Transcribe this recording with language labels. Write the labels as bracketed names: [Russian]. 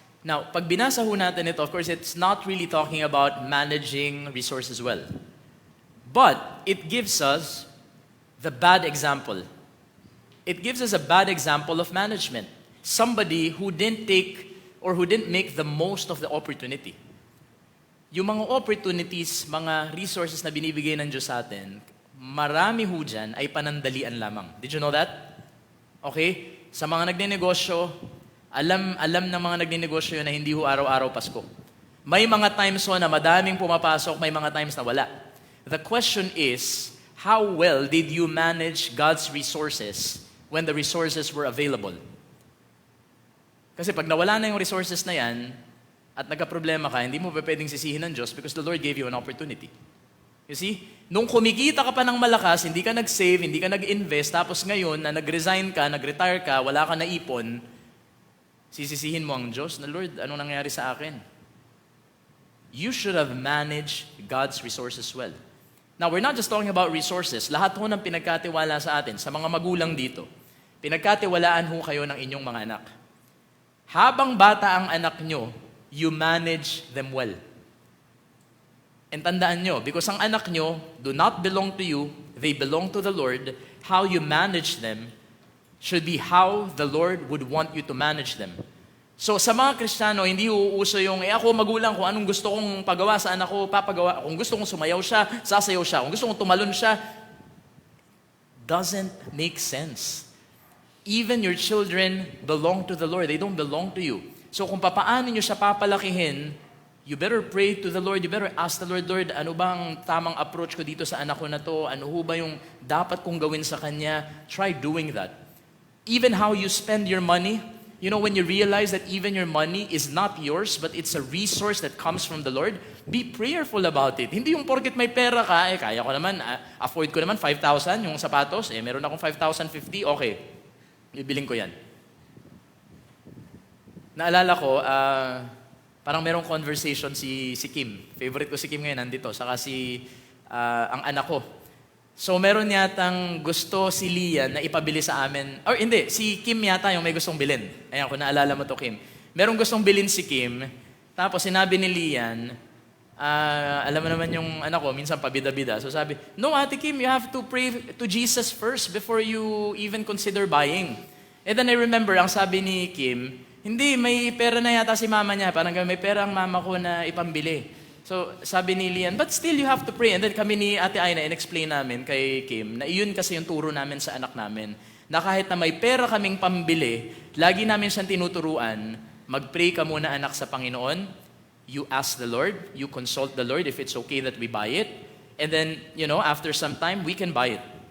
[English] Now, [Filipino] pag binasa ho natin ito, [English] of course, it's not really talking about managing resources well. But it gives us the bad example. It gives us a bad example of management. Somebody who didn't take or who didn't make the most of the opportunity. [Filipino] Yung mga opportunities, mga resources na binibigay ng Diyos sa atin, marami ho dyan ay panandalian lamang. [English] Did you know that? [Filipino] Okay? Sa mga nagnenegosyo, alam ng mga nagnenegosyo na hindi ho araw-araw Pasko. May mga times ho na madaming pumapasok, may mga times na wala. [English] The question is, how well did you manage God's resources when the resources were available? [Filipino] Kasi pag nawala na yung resources na yan, at nagka-problema ka, hindi mo pa pwedeng sisihin ng Diyos [English] because the Lord gave you an opportunity. You see? [Filipino] Nung kumikita ka pa ng malakas, hindi ka nag-save, hindi ka nag-invest, tapos ngayon na nag-resign ka, nag-retire ka, wala ka na ipon, sisisihin mo ang Diyos na, Lord, anong nangyari sa akin? [English] You should have managed God's resources well. Now, we're not just talking about resources. [Filipino] Lahat ho ng pinagkatiwala sa atin, sa mga magulang dito, pinagkatiwalaan ho kayo ng inyong mga anak. Habang bata ang anak nyo, [English] you manage them well. And [Filipino] tandaan nyo, [English] because [Filipino] ang anak nyo [English] do not belong to you, they belong to the Lord, how you manage them should be how the Lord would want you to manage them. [Filipino] So sa mga Kristiyano, hindi uuso yung, ako magulang, kung anong gusto kong pagawa sa anak ko, papagawa. Kung gusto kong sumayaw siya, sasayaw siya. Kung gusto kong tumalon siya, [English] doesn't make sense. Even your children belong to the Lord. They don't belong to you. So [Filipino] kung papaano nyo siya papalakihin, [English] you better pray to the Lord. You better ask the Lord, Lord, [Filipino] ano bang tamang approach ko dito sa anak ko na to? Ano ho ba yung dapat kong gawin sa kanya? [English] Try doing that. Even how you spend your money, you know, when you realize that even your money is not yours, but it's a resource that comes from the Lord, be prayerful about it. [Filipino] Hindi yung porket may pera ka, kaya ko naman, afford ko naman 5,000 yung sapatos, meron akong 5,050, okay, bibiling ko yan. Naalala ko, parang merong conversation si Kim. Favorite ko si Kim ngayon, nandito. Saka ang anak ko. So meron yatang gusto si Lian na ipabili sa amin. Or hindi, si Kim yata yung may gustong bilhin. Ayan, kung naalala mo to, Kim. Merong gustong bilhin si Kim. Tapos sinabi ni Lian, alam mo naman yung anak ko, minsan pabida-bida. [English] So sabi, no, Ate Kim, you have to pray to Jesus first before you even consider buying. And then I remember, [Filipino] ang sabi ni Kim, hindi, may pera na yata si mama niya. Parang may pera ang mama ko na ipambili. [English] So, [Filipino] sabi ni [English] Lian, but still you have to pray. [Filipino] And then kami ni Ate Aina, in-explain namin kay Kim, na iyon kasi yung turo namin sa anak namin, na kahit na may pera kaming pambili, lagi namin siyang tinuturuan, mag-pray ka muna anak sa Panginoon, [English] you ask the Lord, you consult the Lord if it's okay that we buy it, [Filipino] and then, you know, after some time, we can buy it.